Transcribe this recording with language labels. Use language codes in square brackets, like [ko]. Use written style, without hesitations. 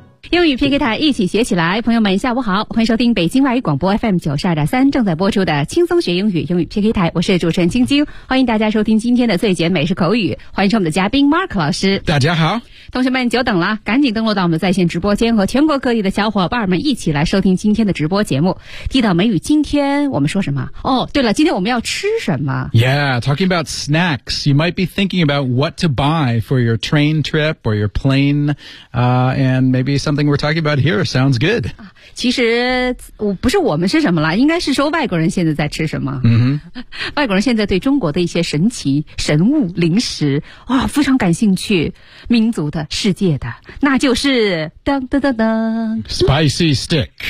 [zh] 英语 PK 台一起学起来，朋友们下午好，欢迎收听北京外语广播 FM 92.3正在播出的轻松学英语英语 PK 台，我是主持人晶晶，欢迎大家收听今天的最简美式口语，欢迎收我们的嘉宾 Mark 老师。大家好，同学们久等了，赶紧登录到我们的在线直播间，和全国各地的小伙伴们一起来收听今天的直播节目。提到美语，今天我们说什么？哦，对了，今天我们要吃什么？ [en] Yeah, talking about snacks, you might be thinking about what to buy for your train trip or your plane, and maybe something we're talking about here sounds good. [zh] 其实不是我们吃什么了，应该是说外国人现在在吃什么。 Mm-hmm. 外国人现在对中国的一些神奇神物零食啊、哦、非常感兴趣，民族的世界的，那就是噔噔噔噔 [en] Spicy stick